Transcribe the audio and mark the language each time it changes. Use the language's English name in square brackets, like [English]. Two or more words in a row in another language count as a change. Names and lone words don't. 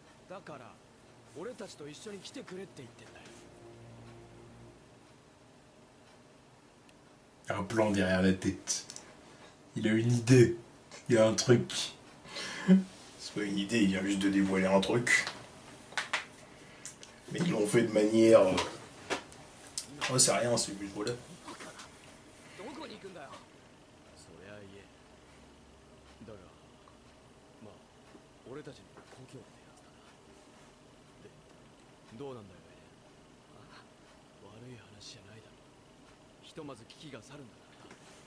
[Japanese] だから俺たちと一緒に来てくれって言ってんだよ。 [French] Un plan derrière la tête. Il a une idée. Il y a un truc. C'est pas une idée, il vient juste de dévoiler un truc. Mais ils l'ont fait de manière... Oh, c'est rien, c'est juste voilà. [Japanese] どこに行くんだよ。そりゃいえ。だがまあ俺たちの故郷ってやつだな。でどうなんだよエレン。ああ悪い話じゃないだろ。ひとまず危機が去るんだからな。